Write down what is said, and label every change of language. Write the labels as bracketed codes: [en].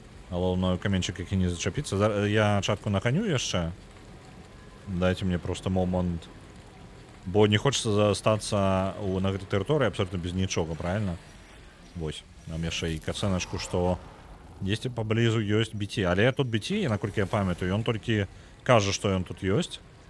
[be] Галоўнае каменчик які не зачапіцца. Я чатку наханю яшчэ. [ru] Дайте мне просто момент. [be] Бо [ru] не хочется [be] застацца на гэтай тэрыторыі абсолютно без нічога, правильно? Вось. Нам яшчэ і кацэначку, што дзесьці паблізу ёсць BT. Але тут BT, наколькі я памятаю, ён толькі кажа, што ён тут ёсць.